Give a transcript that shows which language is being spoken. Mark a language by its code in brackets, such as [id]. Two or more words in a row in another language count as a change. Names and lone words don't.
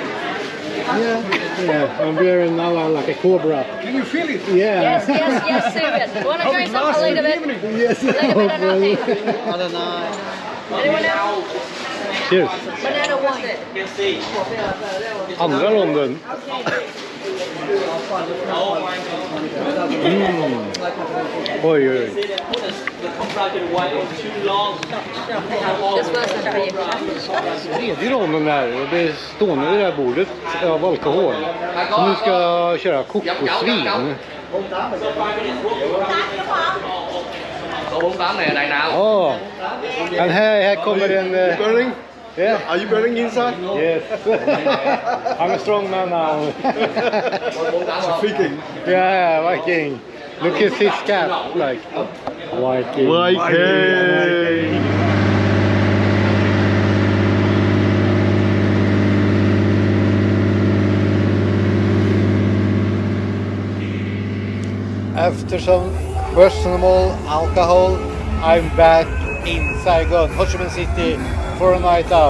[en] Yeah. I'm wearing now like a cobra. Can you feel it? Yeah. Yes, serious. Wanna try some a little bit? Yes. A little bit or nothing? I don't know. Anyone else? Cheers. Banana wine. [sv] Andra ronden. Oj, oj. [en] This was a very [sv] Tredje ramen här och det är stående vid det här bordet av alkohol. Så nu ska jag köra kokosvin. [vi] Số 48 này ở đây nào? [sv] Ja, men här kommer en... [en] Burning? Yeah. Are you burning inside? Yes. I'm a strong man now. Viking. Yeah, Viking. Look at his cap. Like, Viking. Viking. After some questionable alcohol, I'm back in Saigon, Ho Chi Minh City for a night out.